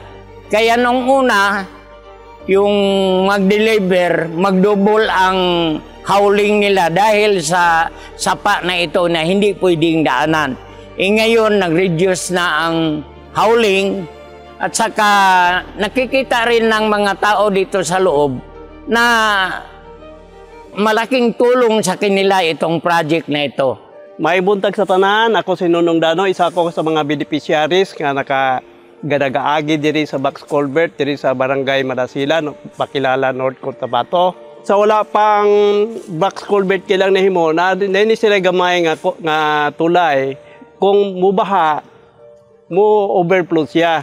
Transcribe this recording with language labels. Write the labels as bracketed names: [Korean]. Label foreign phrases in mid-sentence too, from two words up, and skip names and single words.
[Filipino] Kaya nung una, yung mag-deliver, mag-double ang hauling nila dahil sa sapa na ito na hindi pwedeng daanan. Ngayon, nag-reduce na ang hauling at saka nakikita rin ng mga tao dito sa loob na malaking tulong sa kanila itong project na ito. [Cebuano] May buntag sa tanan, ako si Nunong Dano, isa ako sa mga beneficiaries nga naka-gadagaagi diri sa [English] box culvert [Cebuano] diri sa Barangay Malasila, Pakilala, North Cotabato. Sa wala pang [English] box culvert [Cebuano] kilang nahimo, na sila gamay nga tulay, kung mubaha, mo overflow siya.